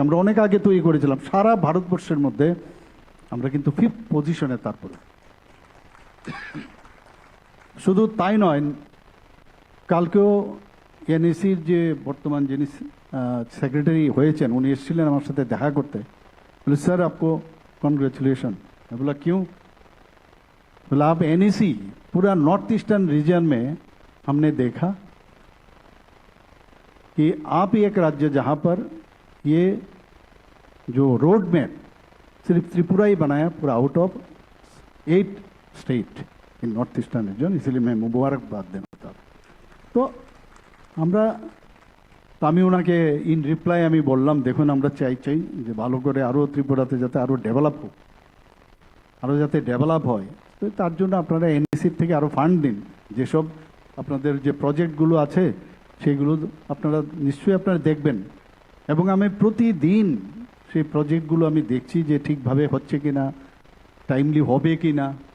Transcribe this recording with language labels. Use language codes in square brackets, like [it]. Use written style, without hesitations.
[bn] আমরা অনেক আগে তৈরি করেছিলাম সারা ভারতবর্ষের মধ্যে, আমরা কিন্তু 5th পজিশনে। তারপরে শুধু তাই নয়, কালকেও এনএসির যে বর্তমান যিনি সেক্রেটারি হয়েছেন উনি এসেছিলেন আমার সাথে দেখা করতে। [hi] बोले सर आपको कॉन्ग्रेचुलेशन। मैं बोला क्यों? बोला आप एनईसी पूरा नॉर्थ ईस्टर्न रीजन में हमने देखा कि आप ही एक राज्य जहां पर ये जो रोड मैप सिर्फ त्रिपुरा ही बनाया, पूरा out of 8 state in north eastern region, इसलिए मैं मुबारकबाद देना चाहता हूँ। [bn] तो আমরা, আমি ওনাকে ইন রিপ্লাই আমি বললাম দেখুন আমরা চাই যে ভালো করে আরও ত্রিপুরাতে যাতে আরও ডেভেলপ হোক, আরও যাতে ডেভেলপ হয়। তো তার জন্য আপনারা এনএসির থেকে আরও ফান্ড দিন, যেসব আপনাদের যে প্রজেক্টগুলো আছে সেগুলো আপনারা নিশ্চয়ই আপনারা দেখবেন, এবং আমি প্রতিদিন সেই প্রজেক্টগুলো আমি দেখছি যে ঠিকভাবে হচ্ছে কি না, টাইমলি হবে কি না।